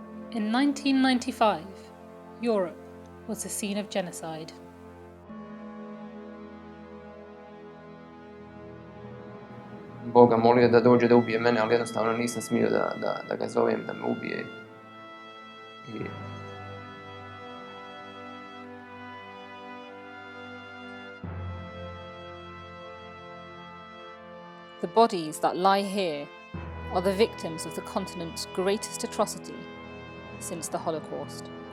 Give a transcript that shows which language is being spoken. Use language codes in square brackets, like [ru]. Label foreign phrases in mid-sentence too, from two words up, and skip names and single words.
[en] In 1995, Europe was the scene of genocide. [bs] Boga molio da dođe da ubije mene, ali jednostavno nisam smio da ga zovem da me ubije. [en] The bodies that lie here are the victims of the continent's greatest atrocity since the Holocaust.